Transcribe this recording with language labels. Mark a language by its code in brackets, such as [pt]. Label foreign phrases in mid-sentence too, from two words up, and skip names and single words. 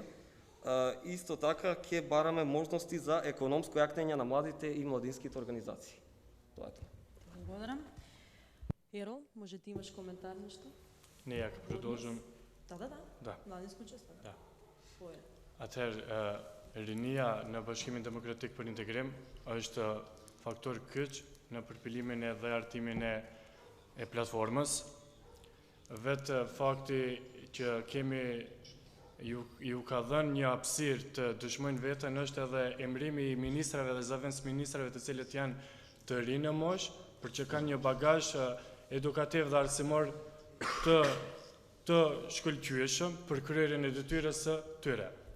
[mk] Исто така ќе бараме можности за економско јакнење на младите и младинските организации. Тоа е тоа. Благодарам. Ерол, може ти имаш коментар нешто? Не, ја ќе продолжам. Да. Младинско учество. Да. Своје. [sq] Atëherë, rinia në Bashkimin Demokratik për Integrim është faktor kyç në përpilimin dhe artimin e platformës. Vetë fakti që kemi ju ka dhënë një hapësirë të dëshmojnë veten është edhe emrimi i ministrave dhe zëvendës ministrave të cilët janë të rinë në moshë, për që kanë një bagazh edukativ dhe arsimor të shkëlqyeshëm për kryerjen e detyrës së tyre.